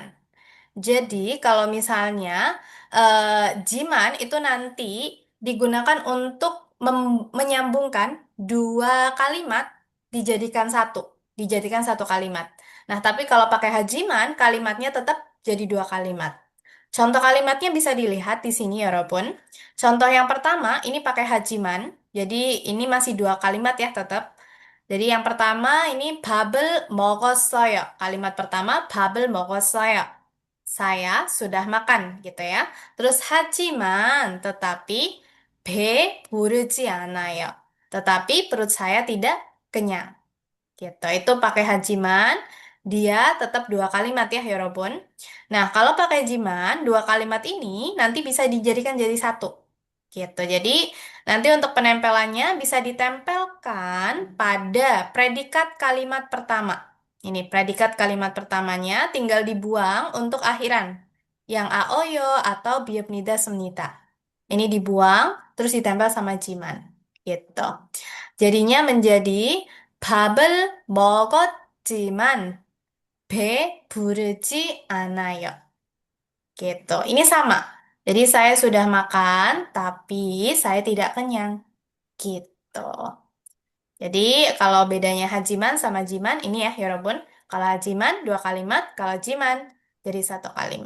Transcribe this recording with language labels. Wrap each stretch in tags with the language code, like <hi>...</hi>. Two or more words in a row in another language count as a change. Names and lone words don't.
<id>Jadi, kalau misalnya jiman itu nanti digunakan untuk menyambungkan dua kalimat dijadikan satu kalimat. Nah, tapi kalau pakai hajiman, kalimatnya tetap jadi dua kalimat. Contoh kalimatnya bisa dilihat di sini ya, Robun. Contoh yang pertama, ini pakai hajiman. Jadi, ini masih dua kalimat ya, tetap. Jadi yang pertama ini</id> <ko>밥을 먹었어요.</ko> <id>Kalimat pertama</id> <ko>밥을 먹었어요.</ko> <id>Saya sudah makan gitu ya.</id> <ko>Terus 하지만 tetapi 배 부르지 않아요.</ko> <id>tetapi perut saya tidak kenyang. Gitu. Itu pakai hajiman, dia tetap dua kalimat ya, Yorobun. Nah, kalau pakai jiman, dua kalimat ini nanti bisa dijadikan jadi satu. Gitu. Jadi, nanti untuk penempelannya bisa ditempelkan pada predikat kalimat pertama. Ini predikat kalimat pertamanya tinggal dibuang untuk akhiran. Yang aoyo atau biopnida semnita. Ini dibuang, terus ditempel sama jiman. Gitu. Jadinya menjadi</id> <ko>밥을 먹었지만 배부르지 않아요.</ko> <id>Gitu. Ini sama. Jadi saya sudah makan, tapi saya tidak kenyang. Gitu. Jadi kalau bedanya hajiman sama jiman, ini ya, Yorobun. Kalau hajiman, dua kalimat. Kalau jiman, jadi satu kalimat.</id>